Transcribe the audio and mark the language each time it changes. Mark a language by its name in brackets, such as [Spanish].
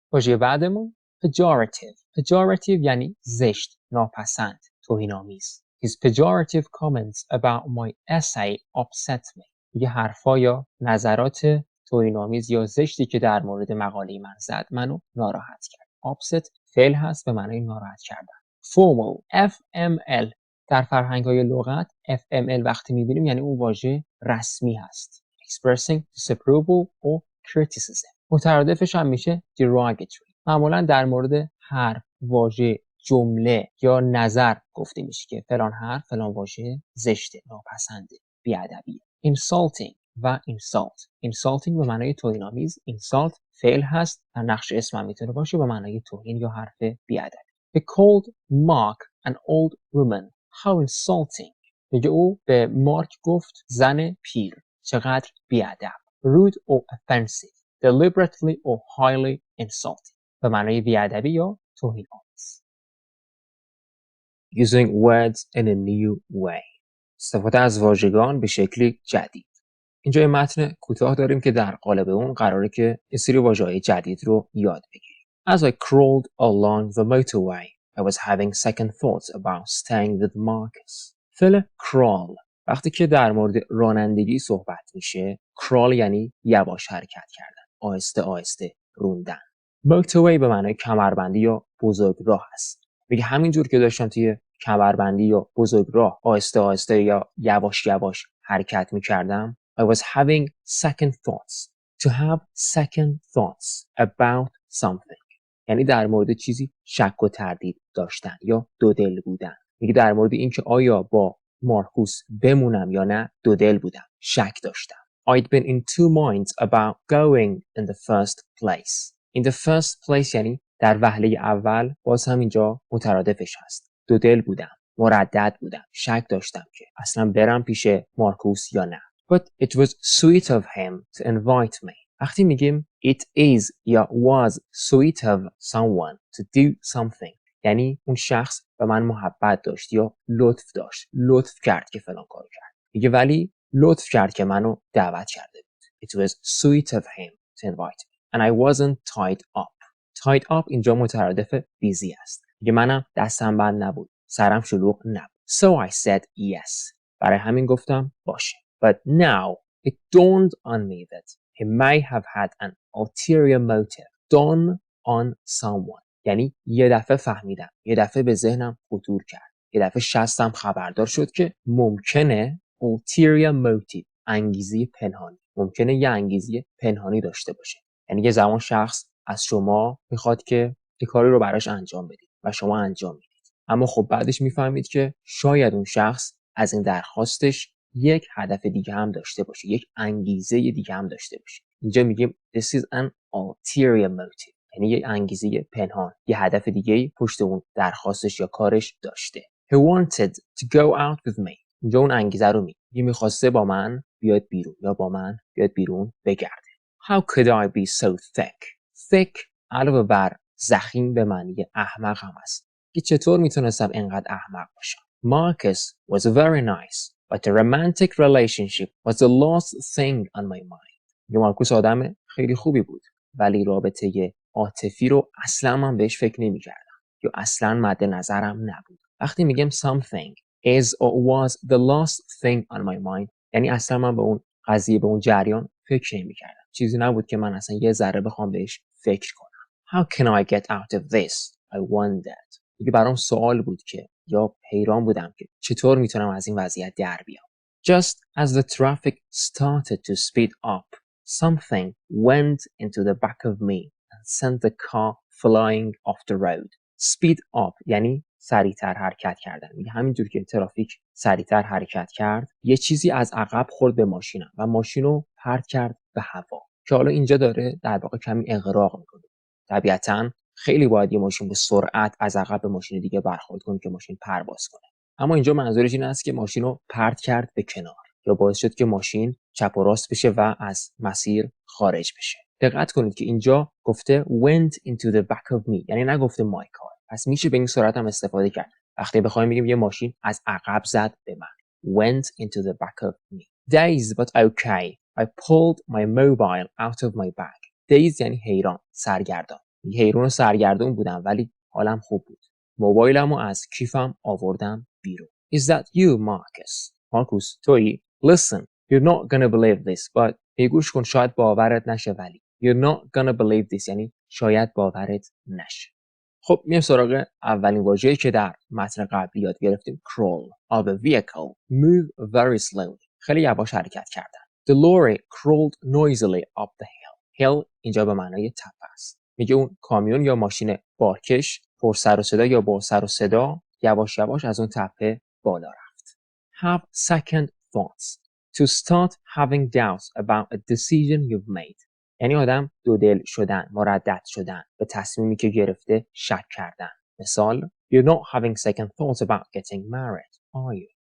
[Persian] واژه بعدمون pejorative. pejorative یعنی زشت، ناپسند، توهین‌آمیز. [English] His pejorative comments about my essay upset me. [Persian] یه حرفا یا نظرات توهین‌آمیز یا زشتی که در مورد مقاله من زد منو ناراحت کرد. upset فعل هست به معنای ناراحت کردن. [English] formal. FML. [Persian] در فرهنگ‌های لغت FML وقتی می‌بینیم یعنی اون واژه رسمی هست. [English] expressing disapproval or criticism. [Persian] مترادفش هم میشه derogatory. معمولا در مورد حرف، واژه، جمله یا نظر گفته میشه که فلان حرف، فلان واژه زشته، ناپسنده، بی‌ادبیه. [English] insulting و insult. [Persian] insulting به معنای توهین‌آمیز، insult فعل هست در نقش اسم هم میتونه باشه به معنای توهین یا حرف بی‌ادبی. [English] He called Mark an old woman. How insulting. [Persian] میگه او به مارک گفت زن پیر. چقدر بی‌ادب. [English] Rude or offensive. Deliberately or highly insulting. [Persian] به معنای بی‌ادبی یا توهین‌آمیز. [English] Using words in a new way. [Persian] استفاده از واژگان به شکلی جدید. اینجا یه متن کوتاه داریم که در قالب اون قراره که یه سری واژه‌های جدید رو یاد بگیریم. [English] As I crawled along the motorway, I was having second thoughts about staying with Marcus. [Persian] فعل crawl وقتی که در مورد رانندگی صحبت میشه، crawl یعنی یواش حرکت کردن، آهسته آهسته روندن. motorway به معنای کمربندی یا بزرگراه است. میگه همینجور که داشتم توی کمربندی یا بزرگراه آهسته آهسته یا یواش یواش حرکت میکردم. [English] I was having second thoughts. To have second thoughts about something. [Persian] یعنی در مورد چیزی شک و تردید داشتن یا دودل بودن. میگه در مورد اینکه آیا با مارکوس بمونم یا نه دودل بودم، شک داشتم. [English] I'd been in two minds about going in the first place. In the first place [Persian] یعنی در وهله اول، باز هم اینجا مترادفش هست. دودل بودم، مردد بودم، شک داشتم که اصلا برم پیش مارکوس یا نه. [English] But it was sweet of him to invite me. [Persian] وقتی میگیم [English] it is [Persian] یا [English] was sweet of someone to do something [Persian] یعنی اون شخص به من محبت داشت یا لطف داشت، لطف کرد که فلان کار کرد. میگه ولی لطف کرد که منو دعوت کرده بود. [English] It was sweet of him to invite me and I wasn't tied up. [Persian] Tied up اینجا مترادف busy است. میگه منم دستم بند نبود، سرم شلوغ نبود. [English] So I said yes. [Persian] برای همین گفتم باشه. [English] But now it dawned on me that he may have had an ulterior motive. Dawn on someone. [Persian] یعنی یه دفعه فهمیدم، یه دفعه به ذهنم خطور کرد، یه دفعه شستم خبردار شد که ممکنه ulterior motive انگیزه پنهانی، ممکنه یه انگیزه پنهانی داشته باشه. یعنی یه زمان شخص از شما میخواد که یه کاری رو براش انجام بدید و شما انجام میدید، اما خب بعدش میفهمید که شاید اون شخص از این درخواستش یک هدف دیگه هم داشته باشه، یک انگیزه دیگه هم داشته باشه. اینجا میگیم [English] this is an ulterior motive، [Persian] یعنی یک انگیزه پنهان، یه هدف دیگه پشت اون درخواستش یا کارش داشته. [English] He wanted to go out with me. [Persian] اینجا اون انگیزه رو میخواسته با من بیاد بیرون یا با من بیاد بیرون بگرده. [English] How could I be so thick? [Persian] Thick علاوه بر ضخیم به معنی احمق هم است. که چطور میتونستم اینقدر احمق باشم؟ [English] Marcus was very nice, but a romantic relationship was the last thing on my mind. [Persian] مارکوس آدم خیلی خوبی بود، ولی رابطه عاطفی رو اصلا من بهش فکر نمی‌کردم یا اصلا مد نظرم نبود. وقتی میگم [English] something is or was the last thing on my mind، [Persian] یعنی اصلا من به اون قضیه، به اون جریان فکر نمی‌کردم. چیزی نبود که من اصلا یه ذره بخوام بهش فکر کنم. [English] How can I get out of this? I wondered. [Persian] دیگه برام سوال بود که یا حیران بودم که چطور میتونم از این وضعیت در بیام. [English] Just as the traffic started to speed up, something went into the back of me and sent the car flying off the road. [Persian] Speed up یعنی سریعتر حرکت کردن. میگه همینجور که ترافیک سریعتر حرکت کرد، یه چیزی از عقب خورد به ماشینم و ماشینو پرت کرد به هوا. که حالا اینجا داره در واقع کمی اغراق میکنه. طبیعتاً خیلی باید یه ماشین به سرعت از عقب به ماشین دیگه برخورد کنه که ماشین پرواز کنه. اما اینجا منظورش این است که ماشین رو پرت کرد به کنار یا باعث شد که ماشین چپ و راست بشه و از مسیر خارج بشه. دقت کنید که اینجا گفته [English] went into the back of me، [Persian] یعنی نگفته my car. پس میشه به این صورت هم استفاده کرد. وقتی بخوایم بگیم یه ماشین از عقب زد به من. [English] went into the back of me. Dazed but okay. I pulled my mobile out of my bag. [Persian] dazed یعنی حیران، سرگردان. حیران و سرگردان بودم ولی حالم خوب بود. موبایلمو از کیفم آوردم بیرون. [English] Is that you, Marcus? [Persian] مارکوس تویی؟ [English] Listen, you're not gonna believe this, but [Persian] گوش کن، شاید باورت نشه ولی. [English] You're not gonna believe this [Persian] یعنی شاید باورت نشه. خب میام سراغ اولین واژه‌ای که در متن قبلی یاد گرفتیم. [English] Crawl of a vehicle. Move very slowly. [Persian] خیلی یواش حرکت کردن. [English] The lorry crawled noisily up the hill. [Persian] Hill اینجا به معنای تپه است. میگه اون کامیون یا ماشین بارکش پر سر و صدا یا با سر و صدا یواش یواش از اون تپه بالا رفت. [English] Have second thoughts. To start having doubts about a decision you've made. [Persian] یعنی آدم دو دل شدن، مردد شدن، به تصمیمی که گرفته شک کردن. [English] مثال You're not having second thoughts about getting married, are you?